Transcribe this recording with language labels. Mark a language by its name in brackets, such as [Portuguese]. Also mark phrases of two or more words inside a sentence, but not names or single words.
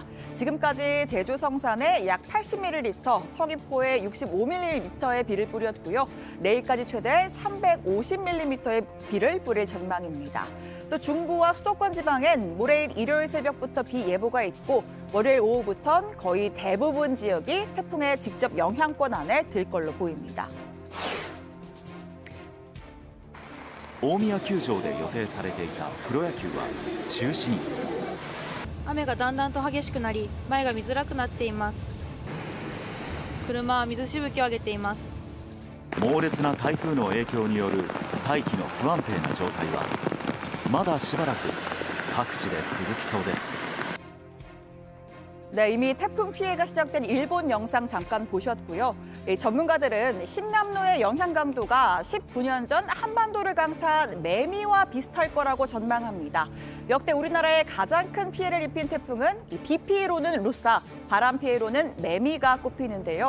[Korean] 지금까지 제주 성산에 약 80ml, 서귀포에 65ml의 비를 뿌렸고요. 내일까지 최대 350mm의 비를 뿌릴 전망입니다. 또 중부와 수도권 지방엔 모레일 일요일 새벽부터 비 예보가 있고 월요일 오후부터는 거의 대부분 지역이 태풍의 직접 영향권 안에 들 걸로 보입니다. [Japanese] 大宮球場で予定されていたプロ野球は中止に。雨がだんだんと激しくなり、前が見づらくなっています。車は水しぶきを上げています。猛烈な台風の影響による大気の不安定な状態はまだしばらく各地で続きそうです。 [Korean] 네, 이미 태풍 피해가 시작된 일본 영상 잠깐 보셨고요. 전문가들은 흰남노의 영향 강도가 19년 전 한반도를 강타한 매미와 비슷할 거라고 전망합니다. 역대 우리나라에 가장 큰 피해를 입힌 태풍은 비 피해로는 루사, 바람 피해로는 매미가 꼽히는데요.